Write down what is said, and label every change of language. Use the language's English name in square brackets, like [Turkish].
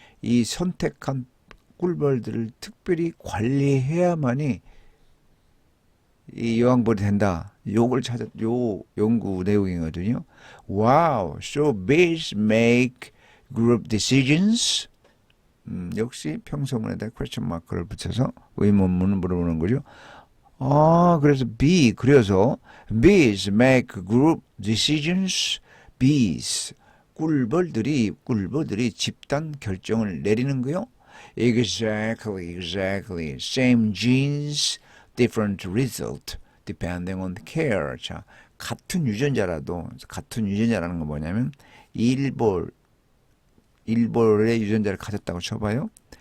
[Korean] 이 선택한 꿀벌들을 특별히 관리해야만이 이 여왕벌이 된다. 요 연구 내용이거든요. [English] Wow, so bees make group decisions. [Korean] 역시 평서문에다 question mark를 붙여서 의문문을 물어보는 거죠. 그래서 [English] bees make group decisions. [Korean] bees 꿀벌들이 집단 결정을 내리는 거요. [English] Exactly. Same genes, different result, depending on the care. [Korean] 자, 같은 유전자라는 건 뭐냐면 일벌의 유전자를 가졌다고 쳐봐요.